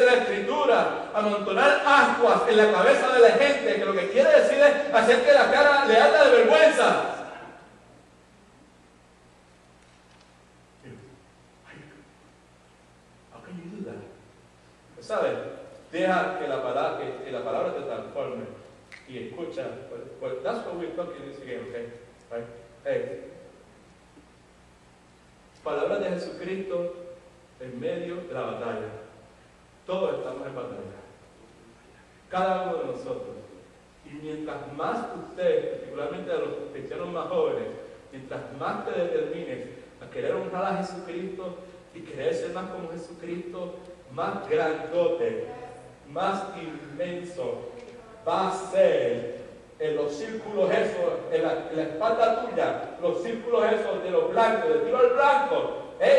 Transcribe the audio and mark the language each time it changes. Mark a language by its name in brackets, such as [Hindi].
[Spanish] Escritura, amontonar ascuas en la cabeza de la gente, que lo que quiere decir es hacer que la cara le arda de vergüenza. [English] How can you do that? [Spanish] ¿Sabes? Deja que la palabra te transforme y escucha. [English] Well, that's what we're talking this again, okay? Right? Hey. [Spanish] Palabras de Jesucristo en medio de la batalla. Todos estamos en batalla. Cada uno de nosotros. Y mientras más usted, particularmente a los cristianos más jóvenes, mientras más te determines a querer honrar a Jesucristo y querer ser más como Jesucristo, más grandote, más inmenso va a ser en los círculos esos, en la espalda tuya, los círculos esos de los blancos, del tiro al blanco.